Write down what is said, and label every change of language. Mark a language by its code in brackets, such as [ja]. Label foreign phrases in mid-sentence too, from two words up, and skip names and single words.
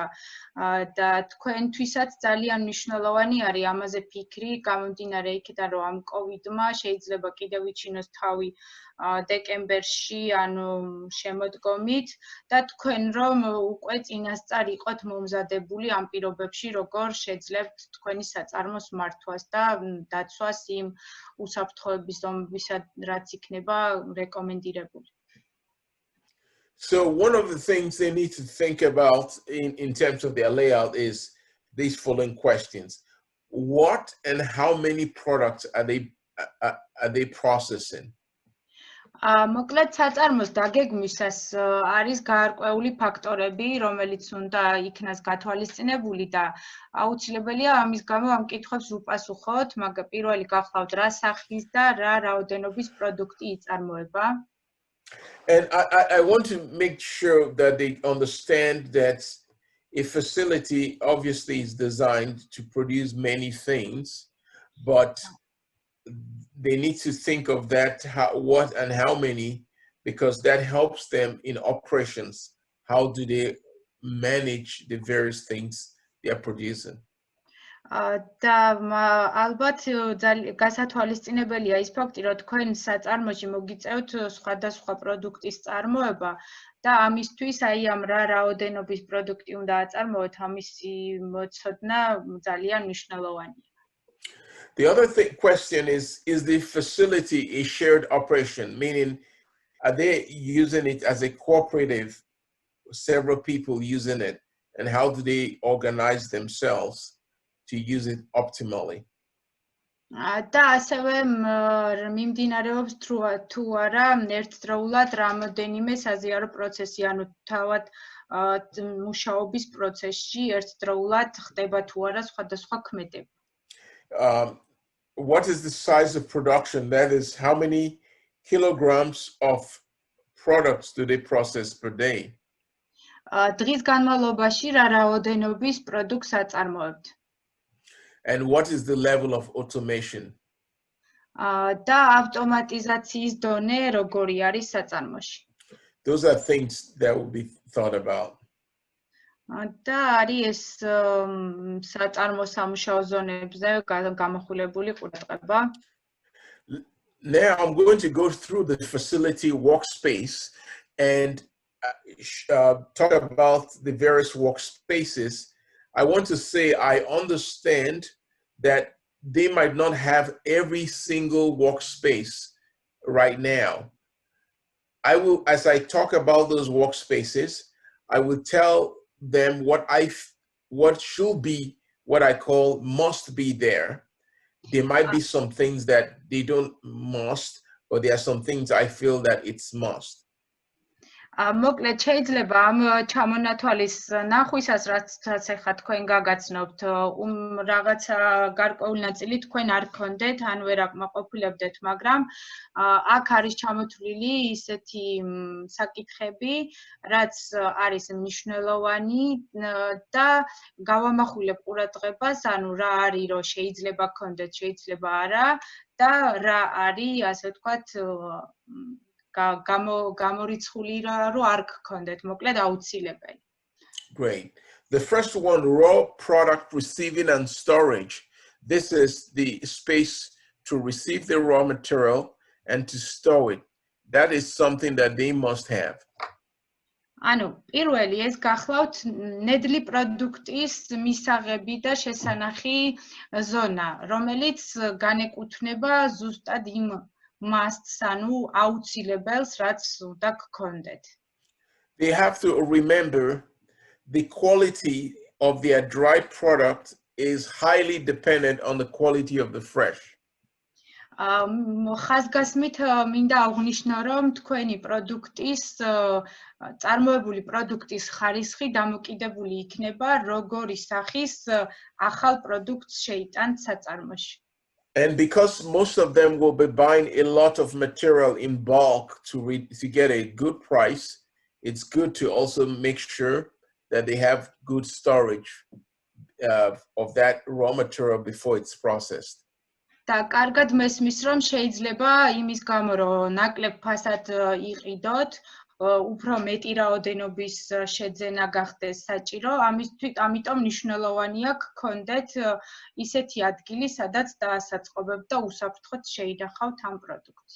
[ka] და თქვენთვისაც ძალიან მნიშვნელოვანი არის ამაზე ფიქრი გამომდინარე იქიდან რომ ამ კოვიდმა შეიძლება კიდევ ვიჩინოს თავი დეკემბერში ანუ შემოდგომით და თქვენ რომ უკვე წინასწარ იყოთ მომზადებული ამ პირობებში როგორ შეძლებთ თქვენი საწარმოს მართვას და დაცვას იმ უსაფრთხოების ზომებისა რაც იქნება რეკომენდირებული. [en] So one of the things they need to think about in terms of their layout is these following questions. What and how many products are they processing? [ka] მოკლედ საწარმოს დაგეგმვისას არის გაარკვეული ფაქტორები, რომელიც უნდა იქნას გათვალისწინებული და აუცილებელია ამის გამო ამ კითხვებს უპასუხოთ, მაგრამ პირველი გახლავთ რა სახის და რა რაოდენობის პროდუქტი იწარმოება. [en] And I want to make sure that they understand that a facility obviously is designed to produce many things, but they need to think of that, what and how many, because that helps them in operations. How do they manage the various things they are producing? [ka] და ალბათ გასათვალისწინებელია ის ფაქტი, რომ თქვენ საწარმოში მოგიწევთ სხვადასხვა პროდუქტის წარმოება და ამისთვის აი ამ რა რაოდენობის პროდუქტი უნდა აწარმოოთ, ამისი მოცოდნა ძალიან მნიშვნელოვანია. [en] The other question is the facility a shared operation, meaning are they using it as a cooperative, several people using it, and how do they organize themselves to use it optimally? [ka] და ასევე მიმდინარეობს თუ არა ერთდროულად რამოდენიმე საზიარო პროცესი, ანუ თავად მუშაობის პროცესში ერთდროულად ხდება თუ არა სხვადასხვა ქმედება. [en] What is the size of production? That is, how many kilograms of products do they process per day? [ka] დღის განმავლობაში რა რაოდენობის პროდუქტს აწარმოებთ? [en] And what is the level of automation? [ka] და ავტომატიზაციის დონე როგორი არის საწარმოში? [en] Those are things that will be thought about. [ka] და არის ეს საწარმო სამუშაო ზონებზე გამახვილებული ყურადღება. [en] Now I'm going to go through the facility workspace and talk about the various workspaces. I want to say I understand that they might not have every single workspace right now. I will, as I talk about those workspaces, I will tell them what should be, what I call must be there. There might be some things that they don't must, but there are some things I feel that it's must. [ka] მოკლედ შეიძლება ამ ჩამონათვალის ნახვისას რაც ახლა თქვენ გაგაცნობთ რაღაცა გარკვეული ნაწილი თქვენ არ გქონდეთ ან ვერ აკმაყოფილებდეთ მაგრამ აქ არის ჩამოთვლილი ისეთი საკითხები რაც არის მნიშვნელოვანი და გავამახვილებ ყურადღებას ანუ რა არის რომ შეიძლება გქონდეთ შეიძლება არა და რა არის ასე ვთქვათ გამორიცხული რო არ გქონდეთ, მოკლედ აუცილებელი. [en] Great. The first one, raw product receiving and storage. This is the space to receive the raw material and to store it. That is something that they must have. [ka] ანუ პირველი ეს გახლავთ ნედლი პროდუქტის მისაღები და შესანახი ზონა, რომელიც განეკუთვნება ზუსტად იმ must-ს, ანუ აუცილებელს, რაც უნდა გქონდეთ. [en] They have to remember the quality of their dry product is highly dependent on the quality of the fresh. [ka] ხაზგასმით მინდა აღვნიშნო, რომ თქვენი პროდუქტის წარმოებული პროდუქტის ხარისხი დამოკიდებული იქნება როგორი სახის ახალ პროდუქტს შეიტანთ საწარმოში. [en] And because most of them will be buying a lot of material in bulk to get a good price, it's good to also make sure that they have good storage of that raw material before it's processed. [ka] და კარგად მესმის, რომ შეიძლება იმის გამო, რომ ნაკლებ ფასად იყიდოთ, უფრო მეტი რაოდენობის შეძენა გახდეს საჭირო, ამიტომ მნიშვნელოვანია გქონდეთ ისეთი ადგილი, სადაც დაასაწყობებთ და უსაფრთხოდ შეინახავთ ამ პროდუქტს.